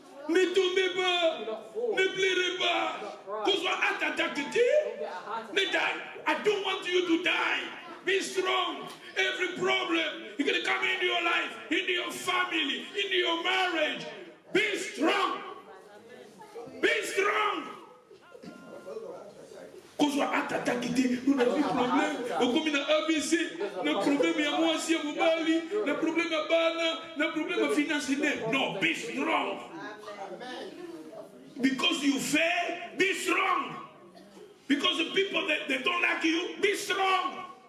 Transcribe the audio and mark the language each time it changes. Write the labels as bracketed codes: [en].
[fr] Ne tombez pas, ne pleurez pas. Qu'on soit attaqué, ne die. [en] I don't want you to die. Be strong. Every problem is going to come into your life, into your family, into your marriage. Be strong. Be strong. [fr] Qu'on soit attaqué, nous n'avons pas de problème. Comme il a ABC, le problème est à moi aussi à Mobali, le problème à Bana, le problème à financier. [en] Non, be strong. Because you fail, be strong. Because the people that they don't like you, be strong.